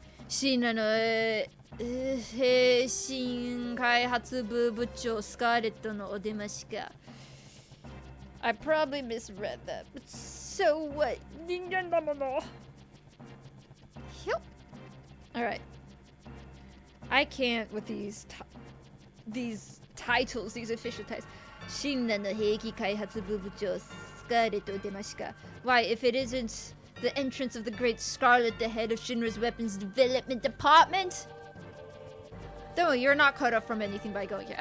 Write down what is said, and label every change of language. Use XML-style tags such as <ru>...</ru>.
<ja>シンラの兵新開発部部長スカーレットのお出ましか。</ja> <en>I probably misread that, but so what?</en> <ja>人間だもの。</ja> <en>Yep. All right. I can't with these titles, these official titles.</en> <ja>シンラの兵器開発部部長スカーレットお出ましか。</ja> <en>Why, if it isn't the entrance of the Great Scarlet, the head of Shinra's weapons development department? No, you're not cut off from anything by going here.</en>